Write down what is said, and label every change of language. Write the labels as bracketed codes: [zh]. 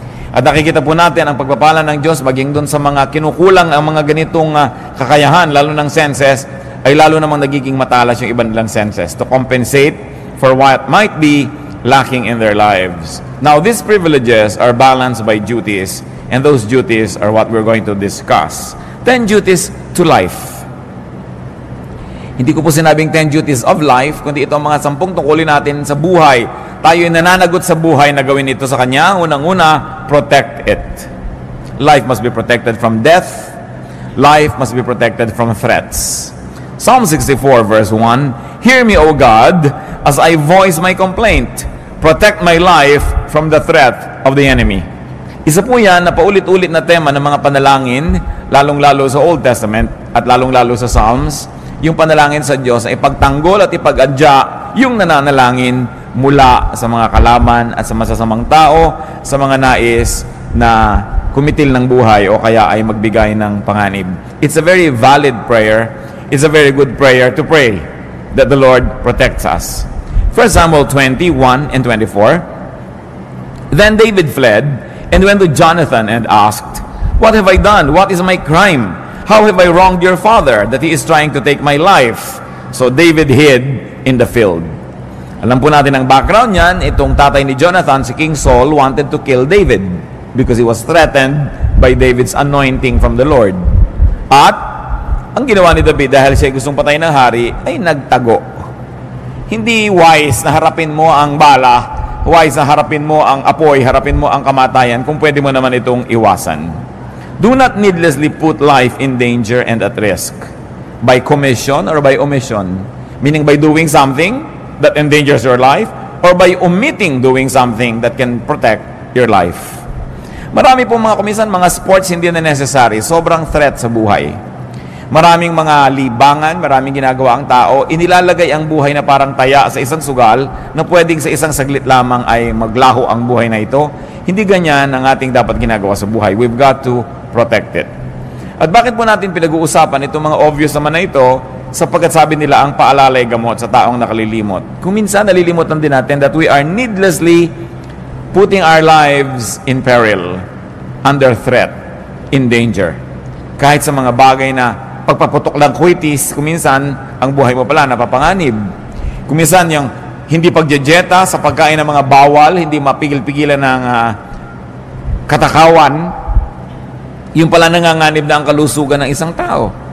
[tl] At nakikita po natin ang pagpapala ng Diyos, maging doon sa mga kinukulang ang mga ganitong kakayahan, lalo ng senses, ay lalo namang nagiging matalas yung ibang nilang senses [en] to compensate for what might be lacking in their lives. Now, these privileges are balanced by duties, and those duties are what we're going to discuss. 10 duties to life. [tl] Hindi ko po sinabing [en] 10 duties of life, [tl] kundi ito ang mga 10 tungkulin natin sa buhay. Tayo ay nananagot sa buhay na gawin ito sa Kanya. [en] Unang-una, protect it. Life must be protected from death. Life must be protected from threats. Psalm 64 verse 1, Hear me, O God, as I voice my complaint. Protect my life from the threat of the enemy. [tl] Isa po yan na paulit-ulit na tema ng mga panalangin, lalong-lalo sa Old Testament at lalong-lalo sa Psalms, yung panalangin sa Diyos ay ipagtanggol at ipag-adya yung nananalangin mula sa mga kalaban at sa masasamang tao, sa mga nais na kumitil ng buhay o kaya ay magbigay ng panganib. [en] It's a very valid prayer. It's a very good prayer to pray that the Lord protects us. 1 Samuel 21 and 24, Then David fled and went to Jonathan and asked, What have I done? What is my crime? How have I wronged your father that he is trying to take my life? So David hid in the field. [tl] Alam po natin ang background niyan, itong tatay ni Jonathan, [en] si King Saul, wanted to kill David because he was threatened by David's anointing from the Lord. [tl] At ang ginawa ni David dahil siya gustong patayin ng hari, ay nagtago. Hindi wise na harapin mo ang bala, wise na harapin mo ang apoy, harapin mo ang kamatayan, kung pwede mo naman itong iwasan. [en] Do not needlessly put life in danger and at risk by commission or by omission. Meaning by doing something that endangers your life or by omitting doing something that can protect your life. [tl] Marami pong mga kumisan, mga sports hindi na necessary. Sobrang threat sa buhay. Maraming mga libangan, maraming ginagawa ang tao, inilalagay ang buhay na parang taya sa isang sugal na pwedeng sa isang saglit lamang ay maglaho ang buhay na ito. Hindi ganyan ang ating dapat ginagawa sa buhay. [en] We've got to protect it. [tl] At bakit po natin pinag-uusapan itong mga obvious naman na ito? Sapagkat sabi nila ang paalalay gamot sa taong nakalilimot. Kung minsan nalilimutan din natin [en] that we are needlessly putting our lives in peril, under threat, in danger. [tl] Kahit sa mga bagay na pagpaputok lang kwitis, kuminsan ang buhay mo pala napapanganib. Kuminsan yung hindi pagjejeta sa pagkain ng mga bawal, hindi mapigil-pigilan ng katakawan, yung pala nanganganib na ang kalusugan ng isang tao.